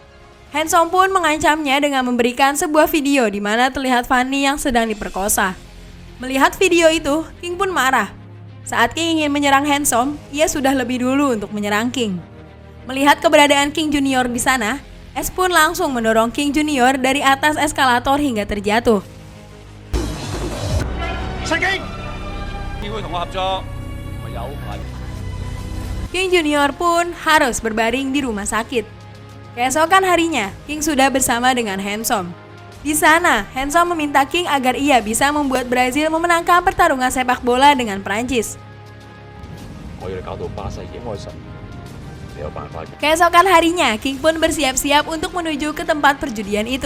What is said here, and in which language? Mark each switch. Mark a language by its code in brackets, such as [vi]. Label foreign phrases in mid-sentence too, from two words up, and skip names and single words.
[id] Handsome pun mengancamnya dengan memberikan sebuah video di mana terlihat Fanny yang sedang diperkosa. Melihat video itu, King pun marah. Saat King ingin menyerang Handsome, ia sudah lebih dulu untuk menyerang King. Melihat keberadaan King Junior di sana, S pun langsung mendorong King Junior dari atas eskalator hingga terjatuh. [yue] 陳經，要佢同我合作，我有份。 [id] King Junior pun harus berbaring di rumah sakit. Keesokan harinya, King sudah bersama dengan Handsome. Di sana, Handsome meminta King agar ia bisa membuat Brazil memenangkan pertarungan sepak bola dengan Prancis. Keesokan harinya, King pun bersiap-siap untuk menuju ke tempat perjudian itu.